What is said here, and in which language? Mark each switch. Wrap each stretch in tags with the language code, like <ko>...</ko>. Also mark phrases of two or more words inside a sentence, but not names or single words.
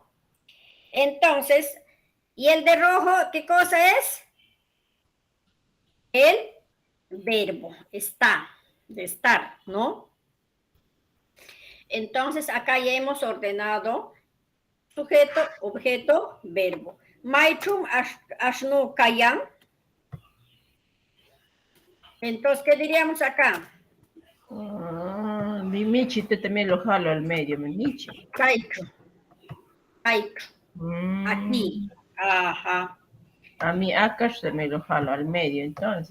<es>Entonces, ¿y el de rojo qué cosa es? El verbo, está, de estar, ¿no? Entonces, acá ya hemos ordenado sujeto, objeto, verbo.</es> <qu>Maichum ashnu kayan.</qu> <es>Entonces, ¿qué diríamos acá? Mi Michi también lo jalo al medio, mi Michi. Kaichu. Aquí. Ajá. A mi Akash también lo jalo al medio, entonces.</es>